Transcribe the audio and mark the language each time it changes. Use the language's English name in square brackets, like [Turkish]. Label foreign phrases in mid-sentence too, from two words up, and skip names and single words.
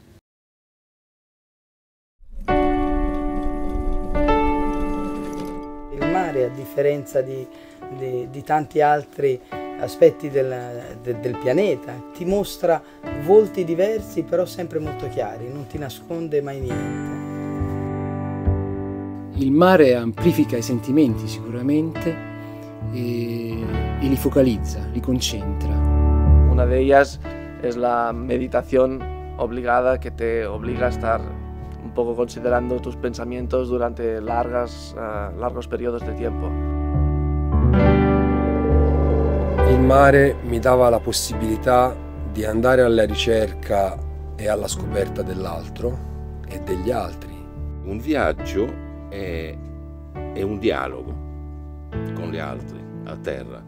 [Italian] Il mare, a differenza di tanti altri aspetti del pianeta, ti mostra volti diversi però sempre molto chiari, non ti nasconde mai niente. Il mare amplifica i sentimenti sicuramente e li focalizza, li concentra. [Spanish] Una de ellas es la meditación obligada, que te obliga a estar un poco considerando tus pensamientos durante largos periodos de tiempo. [Italian] Il mare mi dava la possibilità di andare alla ricerca e alla scoperta dell'altro e degli altri. Un viaggio è un dialogo con gli altri a terra.